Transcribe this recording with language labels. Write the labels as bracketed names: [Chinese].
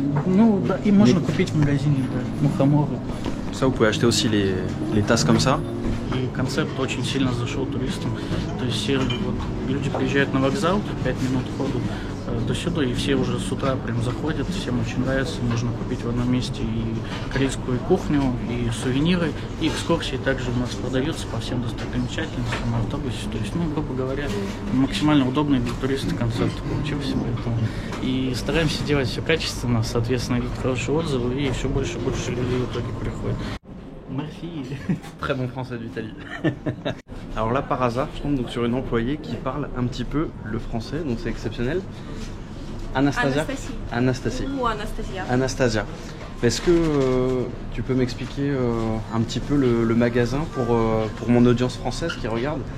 [Russian] Ну, да, и можно купить в магазине, да, мухоморы. [French] Ça, vous pouvez acheter aussi les tasses comme ça. [Russian] И концепт очень сильно зашел туристам. То есть все вот, люди приезжают на вокзал, 5 минут ходу до сюда, и все уже с утра прям заходят, всем очень нравится, можно купить в одном месте и корейскую кухню, и сувениры, и экскурсии также у нас продаются по всем достопримечательностям на автобусе, то есть, ну, грубо говоря, максимально удобный для туриста концепт получился, поэтому и стараемся делать все качественно, соответственно, и хорошие отзывы, и все больше и больше людей в итоге приходит. [French] Merci. Très bon français d'Italie. Alors là, par hasard, je tombe donc sur une employée qui parle un petit peu le français, donc c'est exceptionnel. Anastasia. Anastasie. Ou Anastasia. Anastasia. Est-ce que tu peux m'expliquer un petit peu le magasin pour mon audience française qui regarde?